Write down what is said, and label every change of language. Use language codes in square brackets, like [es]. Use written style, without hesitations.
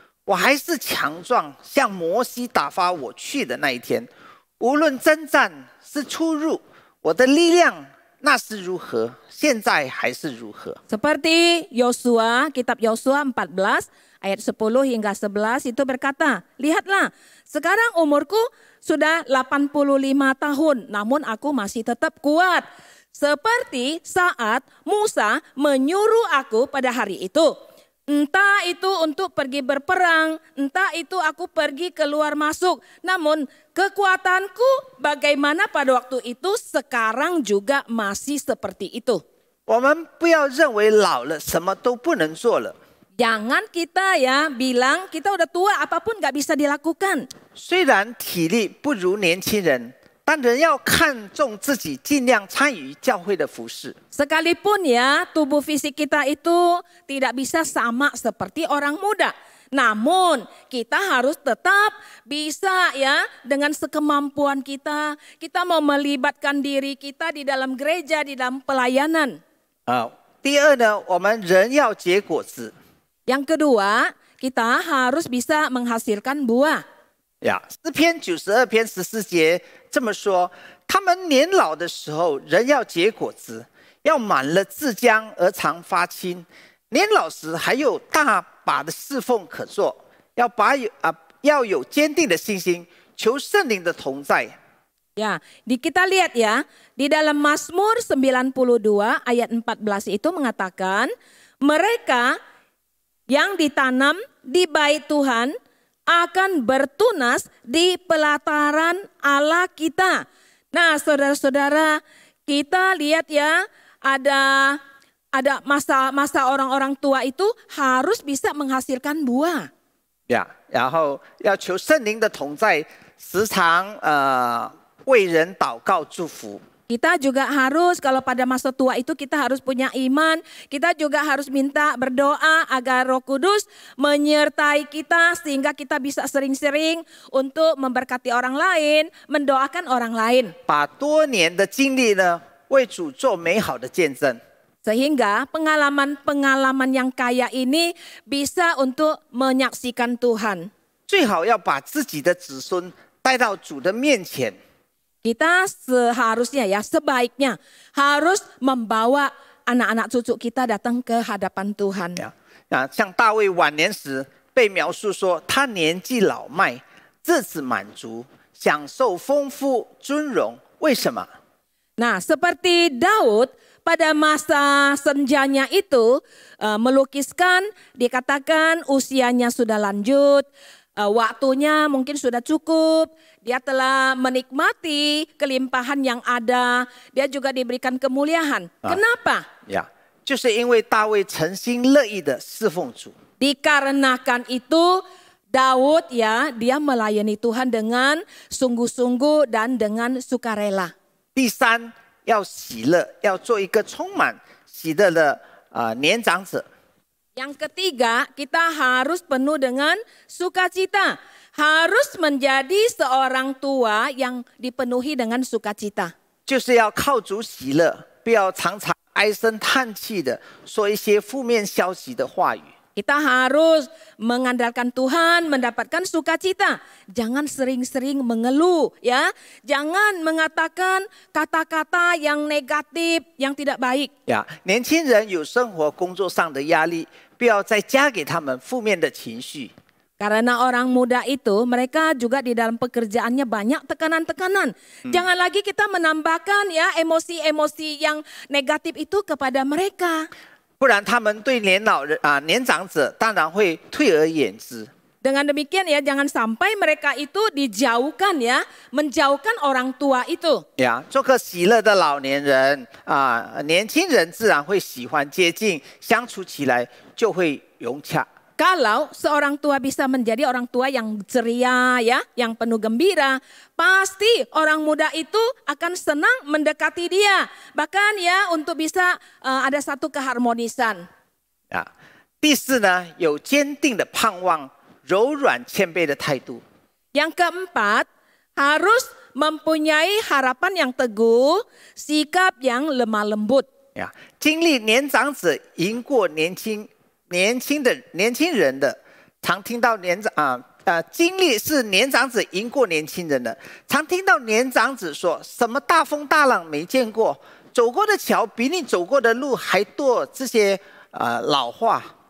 [zh] 我还是强壮，像摩西打发我去的那一天。无论征战是出入，我的力量那是如何，现在还是如何。 [id] Seperti Yosua, kitab Yosua 14 ayat 10 hingga 11 itu berkata, lihatlah, sekarang umurku sudah 85 tahun, namun aku masih tetap kuat. Seperti saat Musa menyuruh aku pada hari itu. Entah itu untuk pergi berperang, entah itu aku pergi keluar masuk. Namun kekuatanku bagaimana pada waktu itu, sekarang juga masih seperti itu. [zh] 我们不要认为老了什么都不能做了。 [id] Jangan kita ya bilang kita udah tua apapun gak bisa dilakukan. [zh] 虽然体力不如年轻人，但人要看重自己，尽量参与教会的服事。 [id] Sekalipun ya tubuh fisik kita itu tidak bisa sama seperti orang muda. Namun kita harus tetap bisa ya dengan sekemampuan kita. Kita mau melibatkan diri kita di dalam gereja, di dalam pelayanan. [zh] 第二呢，我们人要结果子。 [id] Yang kedua, kita harus bisa menghasilkan buah. [zh] 诗篇92篇14节这么说：他们年老的时候，人要结果子，要满了自浆而常发青。年老时还有大把的侍奉可做，要有坚定的信心，求圣灵的同在。 [id] Ya, kita lihat ya, di dalam Mazmur 92 ayat 14 itu mengatakan, mereka yang ditanam di bait Tuhan akan bertunas di pelataran Allah kita. Nah, saudara-saudara, kita lihat ya, ada masa orang-orang tua itu harus bisa menghasilkan buah. [zh] 然后要求圣灵的同在，时常为人祷告祝福。 [id] Kita juga harus, kalau pada masa tua itu kita harus punya iman. Kita juga harus minta berdoa agar Roh Kudus menyertai kita sehingga kita bisa sering-sering untuk memberkati orang lain, mendoakan orang lain. [zh] 把多年的经历呢，为主做美好的见证。 [id] Sehingga pengalaman-pengalaman yang kaya ini bisa untuk menyaksikan Tuhan. [zh] 最好要把自己的子孙带到主的面前。 [id] Kita seharusnya ya, sebaiknya harus membawa anak-anak cucu kita datang ke hadapan Tuhan. [zh] 像大卫晚年时被描述说，他年纪老迈，日子满足，享受丰富尊荣。为什么？ [id] Nah, seperti Daud pada masa senjanya itu melukiskan, dikatakan usianya sudah lanjut, waktunya mungkin sudah cukup, dia telah menikmati kelimpahan yang ada, dia juga diberikan kemuliaan. Kenapa? [zh] 就是因为大卫诚心乐意的侍奉主。 [id] Dikarenakan itu Daud ya, dia melayani Tuhan dengan sungguh-sungguh dan dengan sukarela. [zh] 第三，要喜乐，要做一个充满喜乐的年长者。 [id] Yang ketiga, kita harus penuh dengan sukacita. Harus menjadi seorang tua yang dipenuhi dengan sukacita. [zh] 就是要靠主喜乐，不要常常唉声叹气的说一些负面消息的话语。 [id] Kita harus mengandalkan Tuhan, mendapatkan sukacita. Jangan sering-sering mengeluh ya. Jangan mengatakan kata-kata yang negatif, yang tidak baik. [zh] 年轻人有生活工作上的压力，不要再加给他们负面的情绪。 [id] Karena orang muda itu mereka juga di dalam pekerjaannya banyak tekanan-tekanan. Jangan lagi kita menambahkan ya emosi-emosi yang negatif itu kepada mereka. [zh] 不然他们对年长者当然会退而远之。 [id] Dengan demikian ya jangan sampai mereka itu dijauhkan ya, menjauhkan orang tua itu. [zh] 做个喜乐的老年人年轻人自然会喜欢接近，相处起来就会融洽。 [id] Kalau seorang tua bisa menjadi orang tua yang ceria ya, yang penuh gembira, pasti orang muda itu akan senang mendekati dia. Bahkan ya untuk bisa ada satu keharmonisan. [zh] 第四呢，有坚定的盼望，柔软谦卑的态度。 [id] Yang keempat, harus mempunyai harapan yang teguh, sikap yang lemah lembut. [zh] 经历年长者赢过年轻人的，常听到经历是年长者赢过年轻人的，常听到年长者说什么大风大浪没见过，走过的桥比你走过的路还多，这些老话。